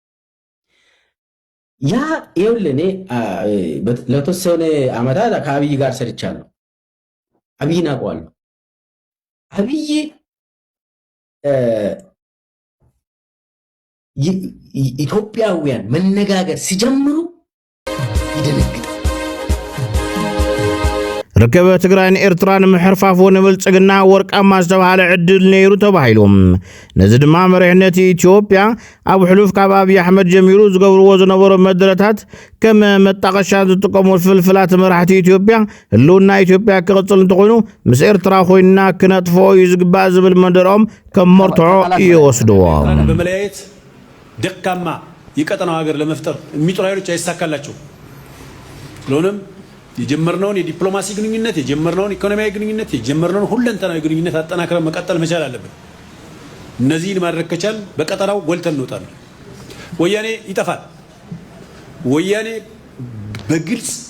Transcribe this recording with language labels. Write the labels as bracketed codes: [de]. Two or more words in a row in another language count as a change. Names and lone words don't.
[am] ያ ይኸውልህ እኔ ለተወሰነ ዓመታት ከአብይ ጋር ሰርቻለሁ። አብይን አውቀዋለሁ። አብይ ኢትዮጵያውያን መነጋገር ሲጀምሩ ይደነግጣል። [ti] ርከበ ትግራይን ኤርትራን ምሕርፋፎ ንብልጽግና ወርቃማ ዝተባሃለ ዕድል ነይሩ ተባሂሎም ነዚ ድማ መሪሕነት ኢትዮጵያ ኣብ ሕሉፍ ካብ ኣብይ ኣሕመድ ጀሚሩ ዝገብርዎ ዝነበሮ መድረታት ከም መጣቀሻ ዝጥቀሙ ፍልፍላት መራሕቲ ኢትዮጵያ ህልውና ኢትዮጵያ ክቕፅል እንተኮይኑ ምስ ኤርትራ ኮይንና ክነጥፎ እዩ ዝግባእ ዝብል መደሮም ከም መርትዖ ይወስድዎ። [am] በመለያየት ደካማ የቀጠናው ሀገር ለመፍጠር የሚጥሩ ኃይሎች አይሳካላቸው። ስለሆነም የጀመርነውን የዲፕሎማሲ ግንኙነት የጀመርነውን ኢኮኖሚያዊ ግንኙነት የጀመርነውን ሁለንተናዊ ግንኙነት አጠናክረን መቀጠል መቻል አለብን። እነዚህን ማድረግ ከቻል በቀጠናው ጎልተን እንወጣለን። ወያኔ ይጠፋል። ወያኔ በግልጽ